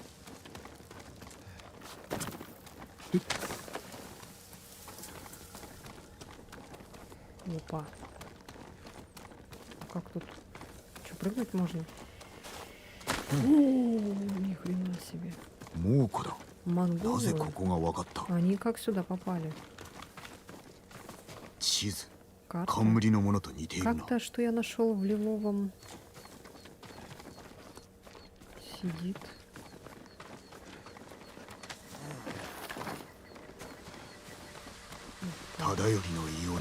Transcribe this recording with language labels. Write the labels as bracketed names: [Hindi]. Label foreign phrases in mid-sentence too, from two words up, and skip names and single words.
[Russian] Опа. Как тут? Что, прыгнуть можно? О, ни хрена себе. [Japanese] 猛虎だ。なぜ [Russian] Монголы? [Japanese] ここが分かった？ [Russian] Они как сюда попали? [Japanese] 地図。 [Russian] Карта. [Japanese] 冠のものと似ているな。 [Russian] Как-то, что я нашел в лиловом. Сидит. [Japanese] Тадайори のいおり。